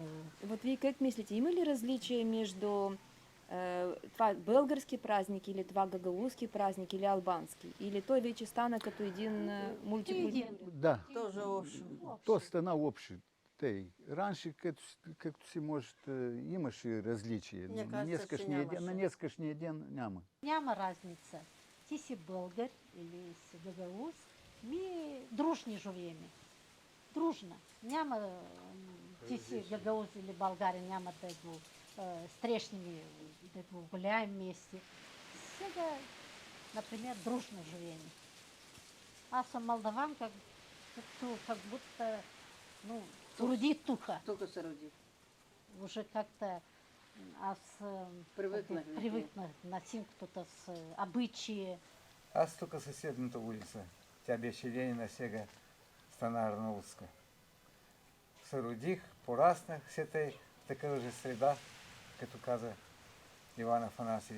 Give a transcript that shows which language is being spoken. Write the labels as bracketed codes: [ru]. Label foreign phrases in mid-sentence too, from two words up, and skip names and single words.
[bg] Вот вие как мислите, има ли различие между това български празник или това гагаузски празник или албански? Или той вече стана като един мултикултурен? Да, Тоже общо. то стана общо. Тъй. Раньше, както си може, имаше различия. [ru] Мне [bg] На [ru] кажется, [bg] че нямаше. днескашния ден няма. Няма разница. Ти си българ или си гагауз, ми дружни живеем. Дружна. Няма, ти си гагауз или българин, няма да го срещнем, да го [ru] гуляем вместе. [bg] Сега, например, дружно живеем. Аз съм молдаванка, [ru] как будто, ну, [bg] роди тука. Тук се роди. [ru] Уже как-то [bg] аз привыкнах на синктута с обычаи. Аз тук съседната улица. Тя беше Ленина, сега стана Арнаутска. Се родих, пораснах, все тъй в такава же среда, като каза Иван Афанасьевич.